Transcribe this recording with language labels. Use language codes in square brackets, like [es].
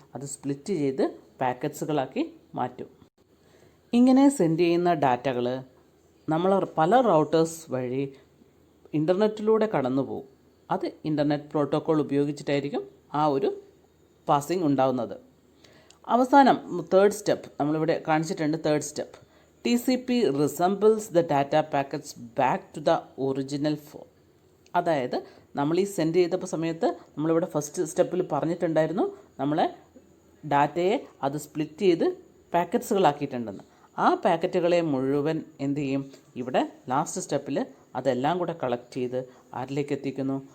[ml] അത് സ്പ്ലിറ്റ് ചെയ്ത് പാക്കറ്റ്സുകളാക്കി മാറ്റും. ഇങ്ങനെ സെൻഡ് ചെയ്യുന്ന ഡാറ്റകൾ നമ്മൾ പല റൗട്ടേഴ്സ് വഴി ഇൻ്റർനെറ്റിലൂടെ കടന്നു പോകും. അത് ഇൻ്റർനെറ്റ് പ്രോട്ടോക്കോൾ ഉപയോഗിച്ചിട്ടായിരിക്കും ആ ഒരു പാസിംഗ് ഉണ്ടാവുന്നത്. അവസാനം തേർഡ് സ്റ്റെപ്പ് നമ്മളിവിടെ കാണിച്ചിട്ടുണ്ട്. [en] Third step TCP resembles the data packets back to the original form. [ml] അതായത് നമ്മൾ ഈ സെൻഡ് ചെയ്തപ്പോൾ സമയത്ത് നമ്മളിവിടെ ഫസ്റ്റ് സ്റ്റെപ്പിൽ പറഞ്ഞിട്ടുണ്ടായിരുന്നു നമ്മളെ ഡാറ്റയെ അത് സ്പ്ലിറ്റ് ചെയ്ത് പാക്കറ്റ്സുകളാക്കിയിട്ടുണ്ടെന്ന്. ആ പാക്കറ്റുകളെ മുഴുവൻ എന്ത് ചെയ്യും? ഇവിടെ ലാസ്റ്റ് സ്റ്റെപ്പിൽ അതെല്ലാം കൂടെ കളക്ട് ചെയ്ത് ആരിലേക്ക് എത്തിക്കുന്നു?